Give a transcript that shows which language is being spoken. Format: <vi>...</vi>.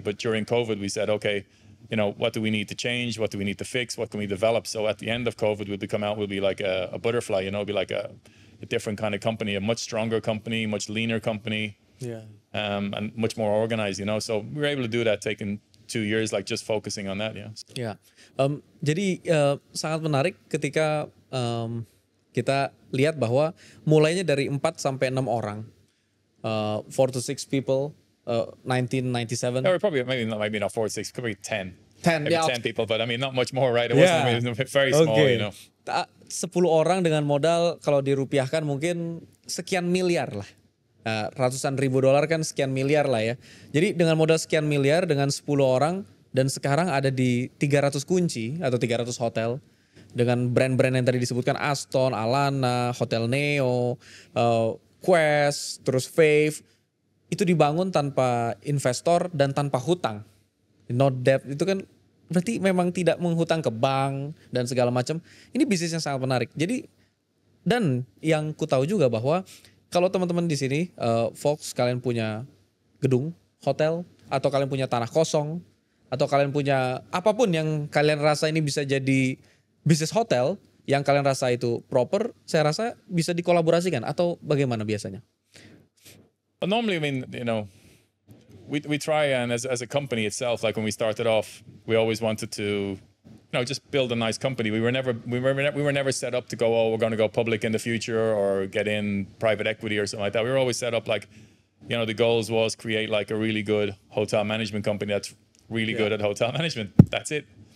<en>But during COVID, we said, okay, what do we need to change? What do we need to fix? What can we develop? So at the end of COVID, we'll be like a butterfly, be like a different kind of company, a much stronger company, much leaner company, and much more organized, So we were able to do that, taking 2 years, like just focusing on that,</en> <id>Jadi sangat menarik ketika kita lihat bahwa mulainya dari 4 sampai 6 orang,</id> <en>4 to 6 people,</en> <id>1997.</id> <en>Or probably maybe not 4 or 6, could be 10. 10, maybe 10 people, but I mean not much more, right? It wasn't very small,</en> <id>10 orang dengan modal kalau dirupiahkan mungkin sekian miliar lah. Ratusan ribu dolar kan sekian miliar lah ya. Jadi dengan modal sekian miliar dengan 10 orang dan sekarang ada di 300 kunci atau 300 hotel dengan brand-brand yang tadi disebutkan, Aston, Alana, Hotel Neo, Quest, terus Fave. Itu dibangun tanpa investor dan tanpa hutang.</id> <en>No debt,</en> <id>itu kan berarti memang tidak menghutang ke bank dan segala macam. Ini bisnis yang sangat menarik. Jadi, dan yang ku tahu juga bahwa kalau teman-teman di sini, folks, kalian punya gedung, hotel, atau kalian punya tanah kosong, atau kalian punya apapun yang kalian rasa ini bisa jadi bisnis hotel, yang kalian rasa itu proper, saya rasa bisa dikolaborasikan atau bagaimana biasanya?</id> <en>But normally, I mean, we try, and as a company itself, like when we started off, we always wanted to, just build a nice company. We were never set up to go, oh, we're going to go public in the future or get in private equity or something like that. We were always set up like, the goals was create like a really good hotel management company that's really good at hotel management. That's it.</en>